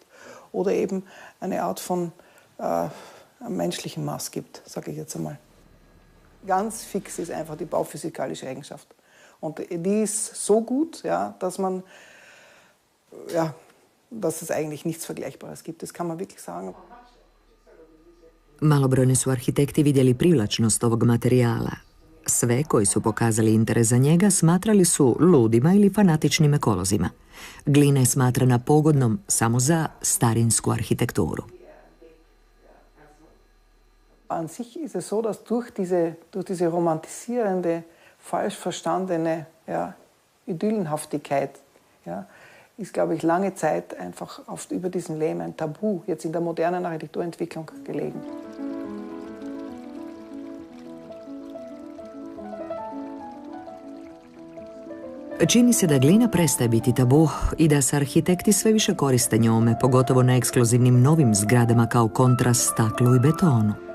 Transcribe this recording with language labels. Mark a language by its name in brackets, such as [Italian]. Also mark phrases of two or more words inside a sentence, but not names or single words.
[German] Oder eben eine Art von menschlichen Maß gibt, sage ich jetzt einmal. Ganz fix ist einfach die bauphysikalische Eigenschaft. Und die ist so gut, ja, dass es eigentlich nichts Vergleichbares gibt. Das kann man wirklich sagen. [Croatian] Malobrojni su arhitekti vidjeli privlačnost ovog materijala. Sve koji su pokazali interes za njega smatrali su ludima ili fanatičnim ekolozima. Glina je smatrana pogodnom samo za starinsku arhitekturu. [German] An sich ist es so, dass durch diese romantisierende, falsch verstandene Idyllenhaftigkeit ist, glaube ich, lange Zeit einfach über diesen Lehm ein Tabu jetzt in der modernen Architekturentwicklung gelegen. [Croatian] Čini se da glina prestaje biti tabu i da se arhitekti sve više koriste njome, pogotovo na ekskluzivnim novim zgradama kao kontrast staklu i betonu.